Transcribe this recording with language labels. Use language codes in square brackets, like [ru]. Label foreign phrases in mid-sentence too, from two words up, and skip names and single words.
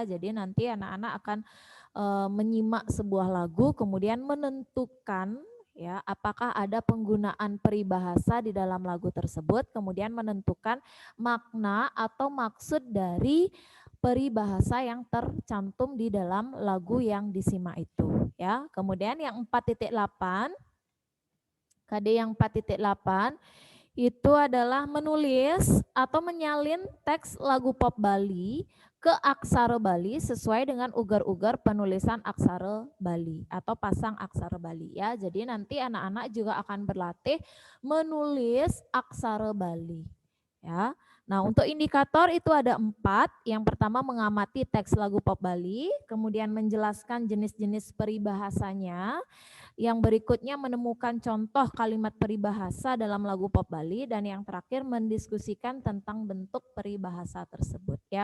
[id] Jadi nanti anak-anak akan menyimak sebuah lagu kemudian menentukan ya apakah ada penggunaan peribahasa di dalam lagu tersebut, kemudian menentukan makna atau maksud dari peribahasa yang tercantum di dalam lagu yang disimak itu ya. Kemudian yang 4.8 KD yang 4.8 itu adalah menulis atau menyalin teks lagu pop Bali ke aksara Bali sesuai dengan ugar-ugar penulisan aksara Bali atau pasang aksara Bali ya. Jadi nanti anak-anak juga akan berlatih menulis aksara Bali ya. Nah, untuk indikator itu ada 4. Yang pertama mengamati teks lagu pop Bali, kemudian menjelaskan jenis-jenis peribahasanya. Yang berikutnya menemukan contoh kalimat peribahasa dalam lagu pop Bali, dan yang terakhir mendiskusikan tentang bentuk peribahasa tersebut ya.